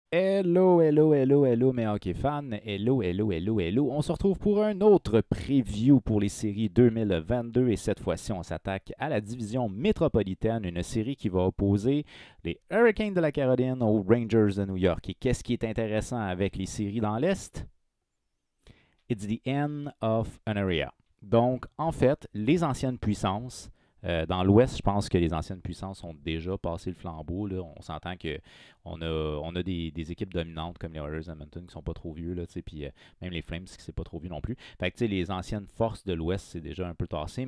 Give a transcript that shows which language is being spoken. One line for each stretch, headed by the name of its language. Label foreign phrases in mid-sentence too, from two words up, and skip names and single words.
English: Hello, hello, hello, hello, mes hockey fans. Hello, hello, hello, hello.
French: On se retrouve pour un autre preview pour les séries 2022 et cette fois-ci, on s'attaque à la division métropolitaine, une série qui va opposer les Hurricanes de la Caroline aux Rangers de New York. Et qu'est-ce qui est intéressant avec les séries dans l'Est?
English: It's the end of an area.
French: Donc, en fait, les anciennes puissances, dans l'Ouest, je pense que les anciennes puissances ont déjà passé le flambeau. Là. On s'entend qu'on a des équipes dominantes comme les Oilers d'Edmonton qui ne sont pas trop vieux, là, puis même les Flames qui ne sont pas trop vieux non plus. Fait que les anciennes forces de l'Ouest, c'est déjà un peu tassé.